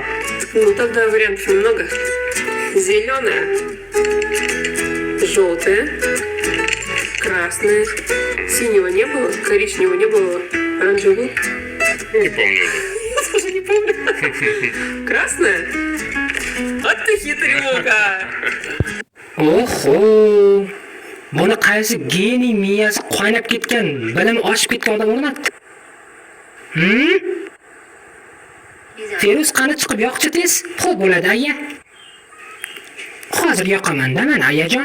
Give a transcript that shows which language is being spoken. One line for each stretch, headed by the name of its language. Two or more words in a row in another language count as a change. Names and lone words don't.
Russian: Ну тогда вариантов немного. Зеленая, желтая, красная, синего не было, коричневого не было, оранжевого. Не помню уже. Я тоже не помню. Красная? Вот ты хитрюга.
Uzbek: Oho! Buni qaysi geniy miyasi qaynab ketgan, bilimi oshib ketgan odam o'rnatdi? Feruz qani chiqib yoqchi tez, xo'p bo'ladi aya. Hozir yoqaman-da men ayajon.